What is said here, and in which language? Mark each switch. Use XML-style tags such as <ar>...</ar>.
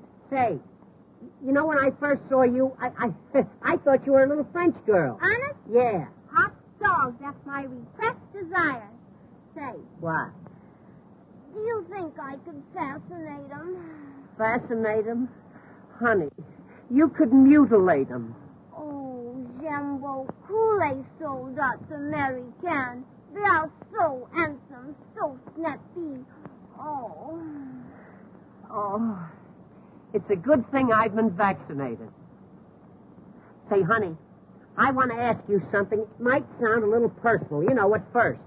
<en>Say, you know, when I first saw you, I thought you were a little French girl. Honest? Yeah. Hot dog, that's my repressed desire. Say, What? do you think I could fascinate him? Fascinate him? Honey, you could mutilate him.</en> <fr>Oh, j'aime beaucoup les soldats américains.</fr> <en>They are so handsome, so snappy. Oh. Oh, it's a good thing I've been vaccinated. Say, honey, I want to ask you something. It might sound a little personal. You know, at first.</en>